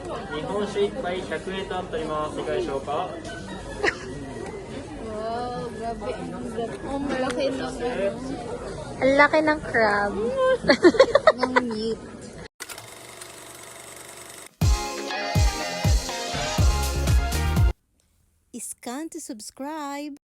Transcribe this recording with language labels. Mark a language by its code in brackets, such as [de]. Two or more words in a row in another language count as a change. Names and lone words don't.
[ja] 日本酒1杯100円となっております。いかがでしょうか。 [tl] Wow, grabe. Oh, malaki na. Ang laki ng crab. Ng meat. [en] Scan to subscribe.